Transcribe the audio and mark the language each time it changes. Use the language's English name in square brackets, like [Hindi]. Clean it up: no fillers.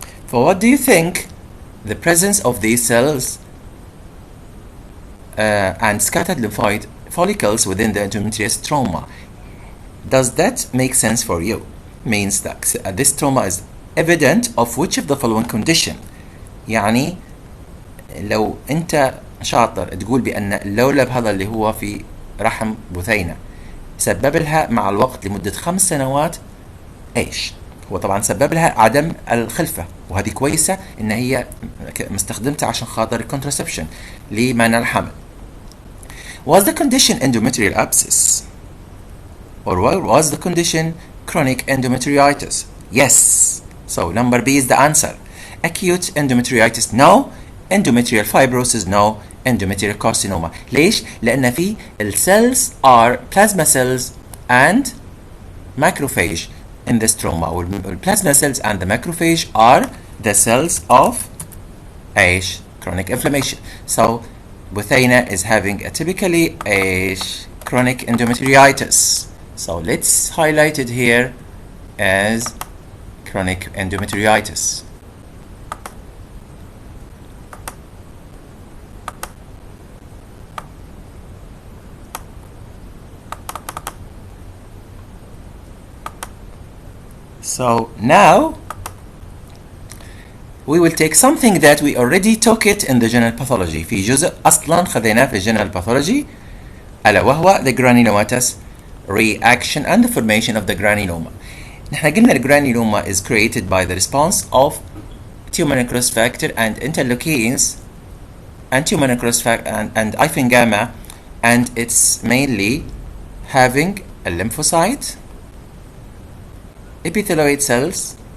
[English] For what do you think the presence of these cells and scattered lymphoid follicles within the endometrial stroma, does that make sense for you? Means that this stroma is evident of which of the following condition. [Arabic] يعني لو انت شاطر تقول بأن اللولب هذا اللي هو في رحم بثينة سبب لها مع الوقت لمدة 5 سنوات ايش؟ هو طبعا سبب لها عدم الخلفة، وهذه كويسة ان هي مستخدمتها عشان خاطر contraception لمنع الحمل. [English] Was the condition endometrial abscess? Or was the condition chronic endometriitis? Yes. So number B is the answer. Acute endometriitis no. Endometrial fibrosis no. Endometrial carcinoma. [Arabic] ليش؟ لأن في [English] cells are plasma cells and macrophage in the stroma. Plasma cells and the macrophage are the cells of chronic inflammation. So Buthena is having a typically chronic endometriitis. So let's highlight it here as chronic endometriitis. So now we will take something that we already took it in the general pathology. [Arabic] في جزء أصلا خذيناه في general pathology ألا وهو the granulomatous [English] reaction and the formation of the granuloma. [Arabic] نحن قلنا الجرانيلوما [English] is created by the response of tumor necrosis factor and interleukins and tumor necrosis factor and interferon gamma, and it's mainly having a lymphocyte, epithelioid cells.